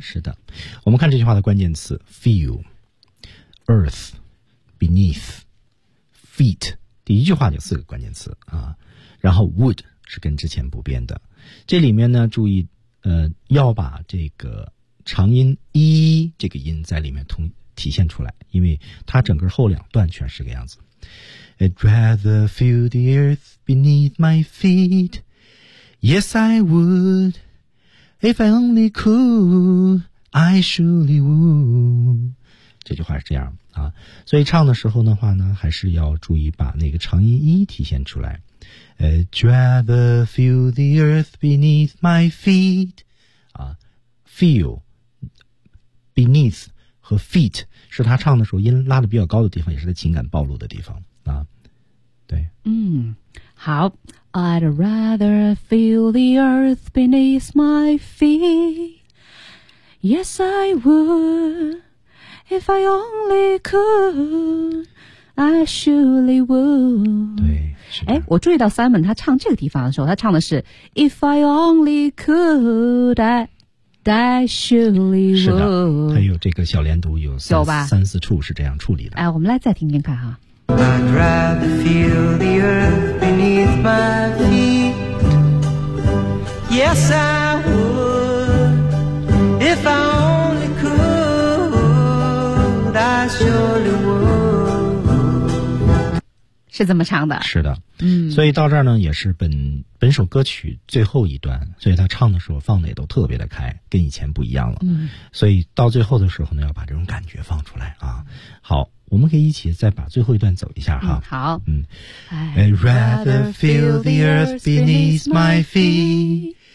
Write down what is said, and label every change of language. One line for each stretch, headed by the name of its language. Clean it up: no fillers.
Chinese: 是的，我们看这句话的关键词 feel，
English: earth beneath feet，
Chinese: 第一句话就四个关键词啊，然后 would 是跟之前不变的。这里面呢，注意，要把这个长音一这个音在里面体现出来，因为它整个后两段全是个样子。
English: I'd rather feel the earth beneath my feet. Yes, I would. If I only could, I surely would.
Chinese: 这句话是这样啊，所以唱的时候的话呢，还是要注意把那个长音一体现出来。
English: I'd rather feel the earth beneath my feet.
Chinese: 啊 ，feel beneath 和 feet 是他唱的时候音拉的比较高的地方，也是他情感暴露的地方啊。对，嗯，好。
English: I'd rather feel the earth beneath my feet. Yes, I would if I only could. I surely would.
Chinese: 对。哎，我注意到 Simon 他唱这个地方的时候，他唱的是
English: If I only could, I surely would。
Chinese: 是的，还有这个小连读有 三四处是这样处理的。哎，我们来再听听看哈。
English: I'd rather feel the earth beneath my feet. Yes, I would. If I only could, I surely would.
Chinese: 是这么唱的。是的，嗯，所以到这儿呢也是本首歌曲最后一段，所以他唱的时候放的也都特别的开，跟以前不一样了。嗯，所以到最后的时候呢要把这种感觉放出来啊。好，我们可以一起再把最后一段走一下哈。嗯，好。
English: 嗯， I'd rather feel the earth beneath my feet.